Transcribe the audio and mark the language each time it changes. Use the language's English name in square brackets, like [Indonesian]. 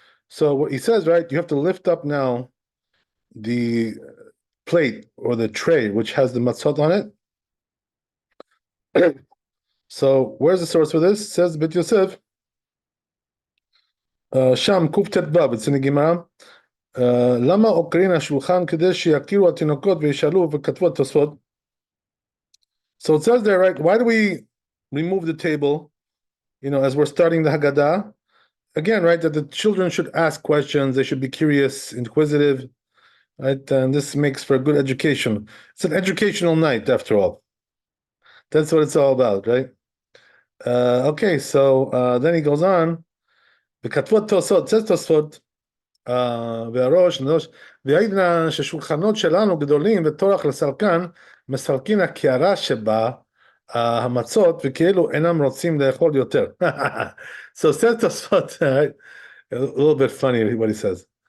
[English] So what he says, right, you have to lift up now the plate or the tray which has the matzot on it. So where's the source for this? It says Bet Yosef. Sham Kuf Tet Vav, it's in the Gemara. [Hebrew] למה עוקרים השולחן כדי שיכירו התינוקות וישאלו וכתבו התוספות? [English] So it says there, right, why do we remove the table, as we're starting the Haggadah? Again, right, that the children should ask questions, they should be curious, inquisitive, right, and this makes for a good education. It's an educational night, after all. That's what it's all about, right? [Hebrew] Okay, so then he goes on, וכתבו התוספות, says תוספות, והראש, והעידנא ששולחנות שלנו גדולים וטורח לסלקן, מסלקין הקערה שבה המצות וכאילו אינם רוצים לאכול יותר. [English] So says תוספות, right? A little bit funny what he says.